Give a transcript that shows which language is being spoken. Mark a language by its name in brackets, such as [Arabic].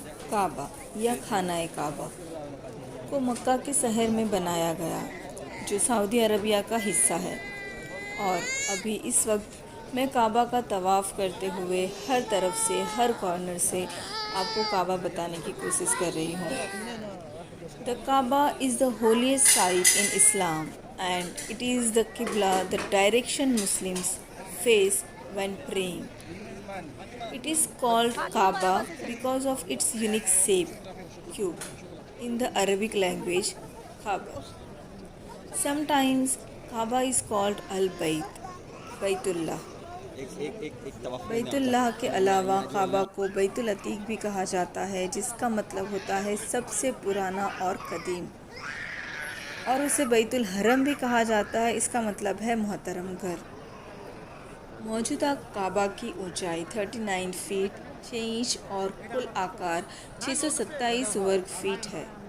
[Hindi] काबा या खाना काबा को मक्का के शहर में बनाया गया, जो सऊदी अरबिया का हिस्सा है। और अभी इस वक्त मैं काबा का तवाफ़ करते हुए हर तरफ से, हर कॉर्नर से आपको काबा बताने की कोशिश कर रही हूँ। [English] The Kaaba is the holiest site in Islam and it is the Qibla, the direction Muslims face when praying. It is called Kaaba because of its unique shape, cube, in the Arabic language, Kaaba. Sometimes Kaaba is called Al-Bayt, Baytullah. [Hindi] Baitullah के अलावा काबा को बैतुल अतीक भी कहा जाता है, जिसका मतलब होता है सबसे पुराना और कदीम, और उसे बैतुल हरम भी कहा जाता है। इसका मतलब है मोहतरम घर। मौजूदा काबा की ऊंचाई 39 फीट 6 इंच और कुल आकार 627 वर्ग फीट है।